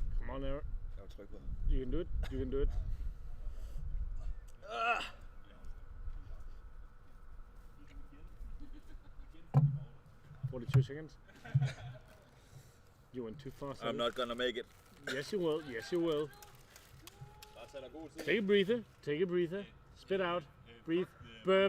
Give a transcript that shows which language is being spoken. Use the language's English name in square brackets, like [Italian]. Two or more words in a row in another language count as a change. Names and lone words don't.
[English] on, Eric. [Danish] Jeg vil trykke på. [English] You can do it. You can do it. 42 seconds. You went too fast. I'm not gonna make it. Yes, you will. Yes, you will. Take a breather. Take a breather. Spit out. Breathe. Burp.